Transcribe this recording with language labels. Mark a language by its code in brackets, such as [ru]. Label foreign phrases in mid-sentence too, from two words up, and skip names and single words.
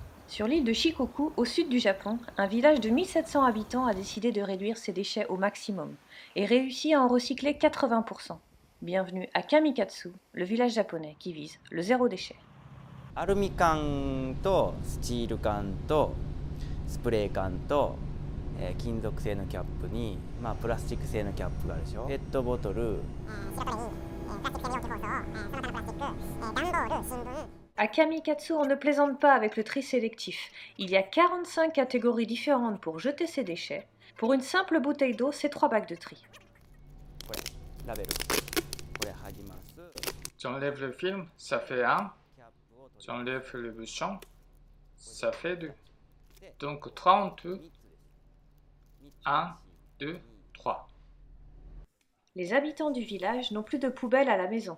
[fr] Sur l'île de Shikoku, au sud du Japon, un village de 1700 habitants a décidé de réduire ses déchets au maximum et réussit à en recycler 80%. Bienvenue à Kamikatsu, le village japonais qui vise le zéro déchet. [ja] アルミ缶とスチール缶とスプレー缶と、金属製のキャップに、プラスチック製のキャップがあるでしょ。ペットボトル、 [fr] À Kamikatsu, on ne plaisante pas avec le tri sélectif. Il y a 45 catégories différentes pour jeter ses déchets. Pour une simple bouteille d'eau, c'est 3 bacs de tri. [ja] これラベル、これ剥ぎます。 [fr] J'enlève le film, ça fait 1. J'enlève le bouchon, ça fait 2. Donc 3 en tout. 1, 2, 3. Les habitants du village n'ont plus de poubelles à la maison.